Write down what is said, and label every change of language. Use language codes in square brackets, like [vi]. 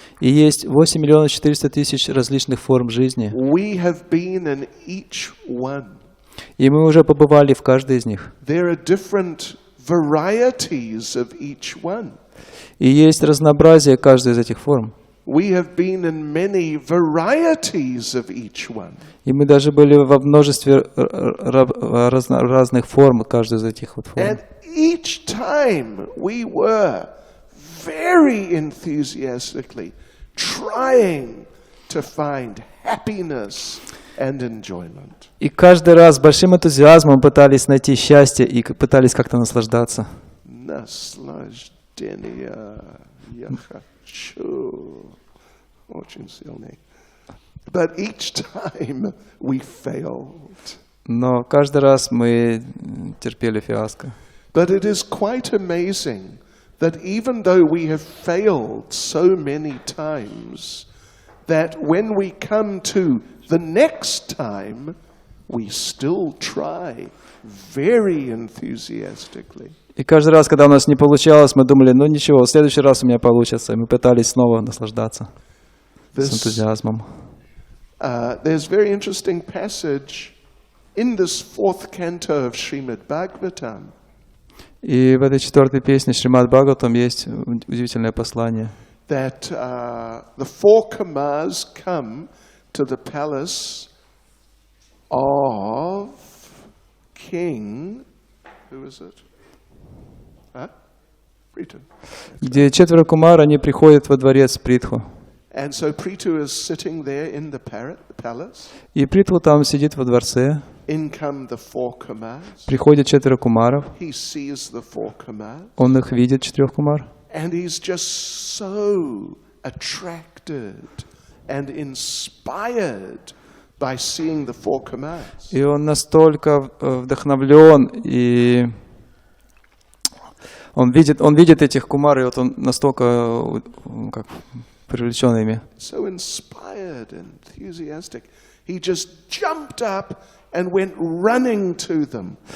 [ru] И есть 8 миллионов 400 тысяч различных форм жизни. [en] We have been in each one. [ru] И мы уже побывали в каждой из них. [en] There are different varieties of each one. [ru] И есть разнообразие каждой из этих форм. [en] We have been in many varieties of each one. [ru] И мы даже были во множестве разных форм каждой из этих вот форм. [en] And each time we were very enthusiastically trying to find happiness and enjoyment. [ru] И каждый раз с большим энтузиазмом пытались найти счастье и пытались как-то наслаждаться. Наслаждение я хочу. Очень сильный. [en] But each time we failed. [ru] Но каждый раз мы терпели фиаско. [en] But it is quite amazing that even though we have failed so many times, that when we come to the next time, we still try very enthusiastically. [ru] И каждый раз, когда у нас не получалось, мы думали, ну ничего, в следующий раз у меня получится. И мы пытались снова наслаждаться с энтузиазмом. [en] There's very interesting passage in this fourth canto of Srimad Bhagavatam. [ru] И в этой четвертой песне Шримад Бхагаватам есть удивительное послание. [en] That the four Kamas come to the palace of King. Who is it? [ru] Где четверо кумар, они приходят во дворец Притху. [en] And so Prithu is sitting there in the palace. [ru] И Притху там сидит во дворце. [en] In come the 4 Kumars. [ru] Приходят 4 кумаров. [en] He sees the 4 Kumars. [ru] Он их видит, 4 кумар. [en] And he's just so attracted and inspired by seeing the 4 Kumars. [ru] И он настолько вдохновлен, и он видит этих кумар, и вот он настолько как привлечен ими. [en] So inspired and enthusiastic. He just jumped up and went running to them.